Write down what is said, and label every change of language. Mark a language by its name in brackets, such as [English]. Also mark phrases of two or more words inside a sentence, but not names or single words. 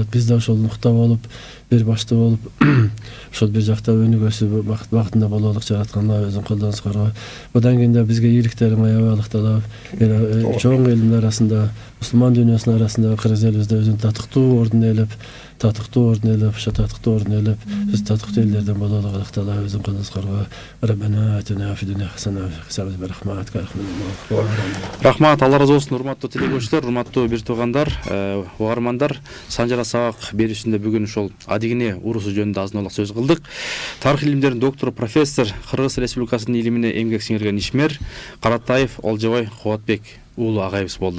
[Kyrgyz] Биз да ошол нукта болуп, бир башты болуп, ошол бир жакта өнүгүүсү багытында бололук. Жаратканла өзүң колдонуңуз коргой. Будан кийин да бизге ийгиликтерин аябай Аллах таала чоң элдин арасында, мусулман дүйнөсүнүн арасында кыргыз элибизде өзүнүн татыктуу ордун ээлеп, ошо татыктуу ордун ээлеп, биз татыктуу элдерден бололук. Аллах таала өзүң колдонуңуз коргой. [Arabic] ربنا آتنا في الدنيا حسنة وفي الآخرة حسنة. [Kyrgyz] Рахмат, Алла разы болсун. Урматтуу телекөрүүчүлөр, урматтуу бир туугандар, угармандар, Санжара сабак берүүсүндө бүгүн ушул Адигине уруусу жөнүндө азын-аулак сөз кылдык. Тарых илимдеринин доктору, профессор, Кыргыз Республикасынын илимине эмгек сиңирген ишмер Каратаев Олжобай Кубатбек уулу агайыбыз болду.